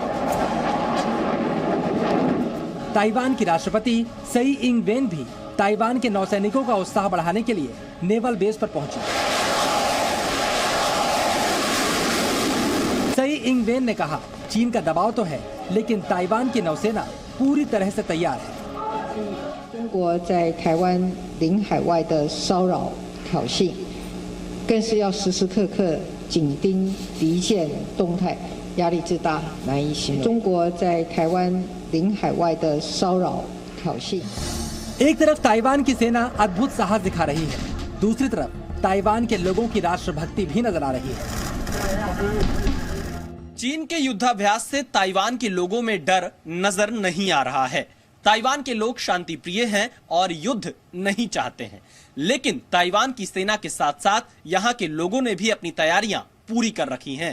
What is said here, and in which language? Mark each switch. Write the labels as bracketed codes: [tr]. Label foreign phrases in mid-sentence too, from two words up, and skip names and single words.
[hi] ताइवान की राष्ट्रपति सई इंग वेन भी ताइवान के नौसैनिकों का उत्साह बढ़ाने के लिए [en] naval base [hi] पर पहुंची। सई इंग वेन ने कहा, चीन का दबाव तो है, लेकिन ताइवान की नौसेना पूरी तरह से तैयार है। [zh] 中国在台湾领海外的骚扰挑衅，更是要时时刻刻紧盯敌舰动态，压力之大难以形容。中国在台湾领海外的骚扰挑衅。 [hi] एक तरफ ताइवान की सेना अद्भुत साहस दिखा रही है, दूसरी तरफ ताइवान के लोगों की राष्ट्रभक्ति भी नजर आ रही है। चीन के युद्धाभ्यास से ताइवान के लोगों में डर नजर नहीं आ रहा है। ताइवान के लोग शांति प्रिय हैं और युद्ध नहीं चाहते हैं, लेकिन ताइवान की सेना के साथ साथ यहाँ के लोगों ने भी अपनी तैयारियां पूरी कर रखी हैं।